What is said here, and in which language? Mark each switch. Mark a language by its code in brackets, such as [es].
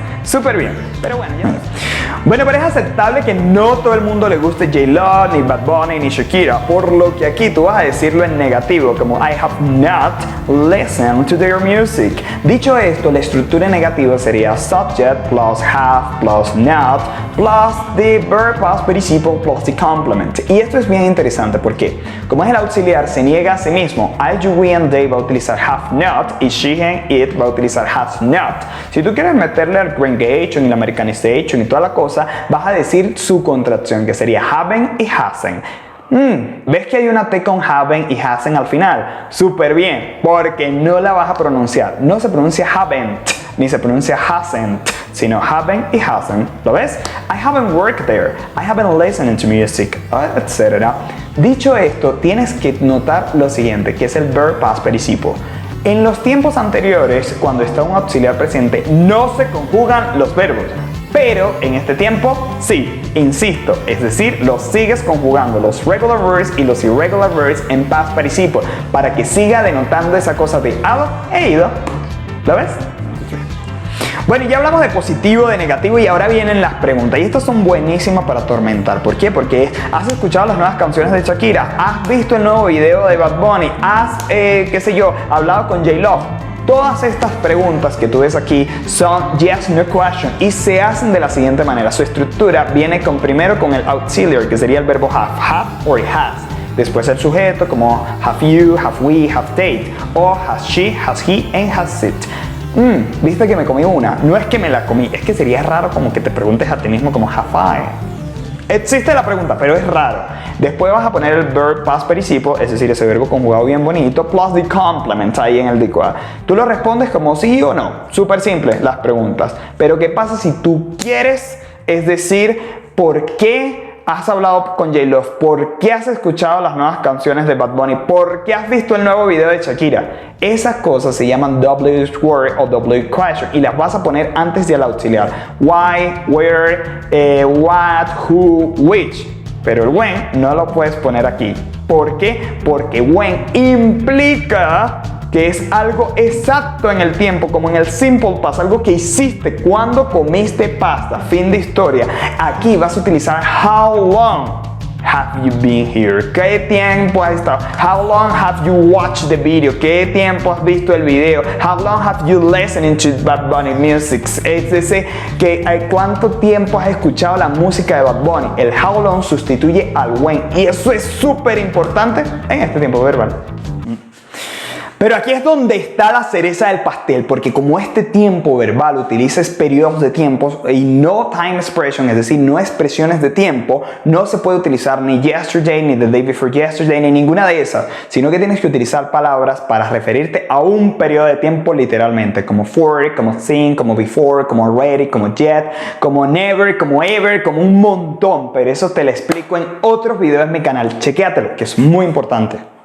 [es] Súper bien, pero bueno, ya ves. Bueno, pero es aceptable que no todo el mundo le guste J-Lo, ni Bad Bunny, ni Shakira, por lo que aquí tú vas a decirlo en negativo, como [en] I have not listened to their music. [es] Dicho esto, la estructura negativa sería [en] subject plus have plus not plus the verb past participle plus the complement. [es] Y esto es bien interesante porque, como es el auxiliar, se niega a sí mismo. [en] I, you, we and they [es] va a utilizar [en] have not [es] y [en] she and it va a utilizar has not. [es] Si tú quieres meterle al Grengation y la Americanization y toda la cosa, vas a decir su contracción, que sería haven't y hasn't. ¿Ves que hay una T con haven't y hasn't al final? Súper bien, porque no la vas a pronunciar. No se pronuncia haven't, ni se pronuncia hasn't, sino haven't y hasn't. ¿Lo ves? [en] I haven't worked there. I haven't listened to music, [es] etc. Dicho esto, tienes que notar lo siguiente, que es el verb past participle. En los tiempos anteriores, cuando está un auxiliar presente, no se conjugan los verbos. Pero en este tiempo, sí, insisto, es decir, los sigues conjugando, los regular verbs y los irregular verbs en past participle, para que siga denotando esa cosa de he ido. ¿Lo ves? Bueno, ya hablamos de positivo, de negativo y ahora vienen las preguntas. Y estas son buenísimas para atormentar. ¿Por qué? Porque has escuchado las nuevas canciones de Shakira, has visto el nuevo video de Bad Bunny, has, qué sé yo, hablado con J-Lo. Todas estas preguntas que tú ves aquí son yes, no question y se hacen de la siguiente manera. Su estructura viene primero con el auxiliary, que sería el verbo have or has. Después el sujeto como [en] have you, have we, have they, [es] o [en] has she, has he, and has it. [es] Viste que me comí una. No es que me la comí, es que sería raro como que te preguntes a ti mismo como have I. Existe la pregunta, pero es raro. Después vas a poner el verb past participle, es decir, ese verbo conjugado bien bonito, [en] plus the complement [es] ahí en el DQA. Tú lo respondes como sí o no. Súper simple las preguntas. Pero ¿qué pasa si tú quieres? Es decir, ¿por qué has hablado con J-Lo? ¿Por qué has escuchado las nuevas canciones de Bad Bunny? ¿Por qué has visto el nuevo video de Shakira? Esas cosas se llaman W word o W question y las vas a poner antes del auxiliar. [en] Why, where, what, who, which. [es] Pero el when no lo puedes poner aquí. ¿Por qué? Porque when implica que es algo exacto en el tiempo, como en el simple past, algo que hiciste cuando comiste pasta, fin de historia. Aquí vas a utilizar [en] how long have you been here? [es] ¿Qué tiempo has estado? [en] How long have you watched the video? [es] ¿Qué tiempo has visto el video? [en] How long have you listened to Bad Bunny music? [es] Es decir, ¿cuánto tiempo has escuchado la música de Bad Bunny? El how long sustituye al when y eso es súper importante en este tiempo verbal. Pero aquí es donde está la cereza del pastel, porque como este tiempo verbal utiliza periodos de tiempos y no time expression, es decir, no expresiones de tiempo, no se puede utilizar ni yesterday, ni the day before yesterday, ni ninguna de esas, sino que tienes que utilizar palabras para referirte a un periodo de tiempo literalmente, como for, como since, como before, como already, como yet, como never, como ever, como un montón, pero eso te lo explico en otros videos en mi canal, chequéatelo, que es muy importante.